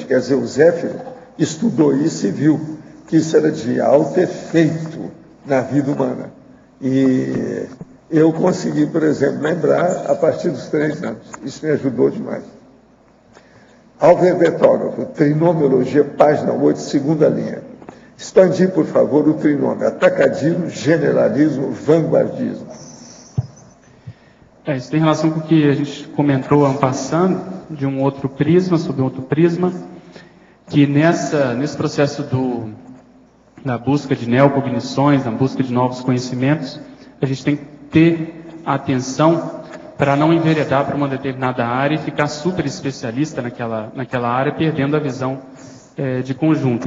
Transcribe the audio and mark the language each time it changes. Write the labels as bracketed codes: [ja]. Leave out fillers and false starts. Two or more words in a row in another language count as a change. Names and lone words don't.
[pt] Quer dizer, o Zéfiro estudou isso e viu que isso era de alto efeito na vida humana. E eu consegui, por exemplo, lembrar a partir dos 3 anos. Isso me ajudou demais. Alverbetógrafo, trinomiologia, página 8, segunda linha. Expandir, por favor, o trinômio: atacadismo, generalismo, vanguardismo. Isso tem relação com o que a gente comentou ano passado, de um outro prisma, sobre um outro prisma, que nesse processo da busca de neocognições, na busca de novos conhecimentos, a gente tem que ter atenção para não enveredar para uma determinada área e ficar super especialista naquela área, perdendo a visão de conjunto.